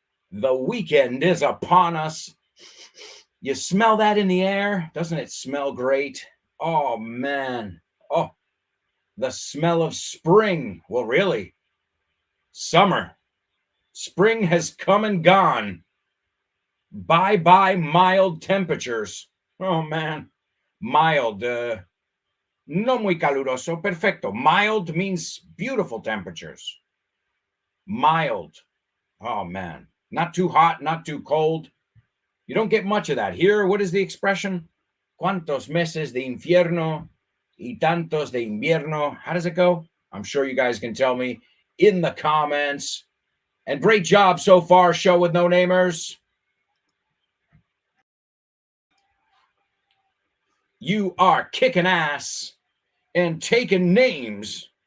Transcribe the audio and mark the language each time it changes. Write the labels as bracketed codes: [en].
[en] The weekend is upon us. You smell that in the air? Doesn't it smell great? Oh, man. Oh, the smell of spring. Well, really, summer. Spring has come and gone. Bye bye, mild temperatures. Oh, man. [es] Mild, no muy caluroso, perfecto. [en] Mild means beautiful temperatures. Mild. Oh, man. Not too hot, not too cold. You don't get much of that. Here, what is the expression? [es] ¿Cuántos meses de infierno y tantos de invierno? [en] How does it go? I'm sure you guys can tell me in the comments. And great job so far, show with no namers. You are kicking ass and taking names.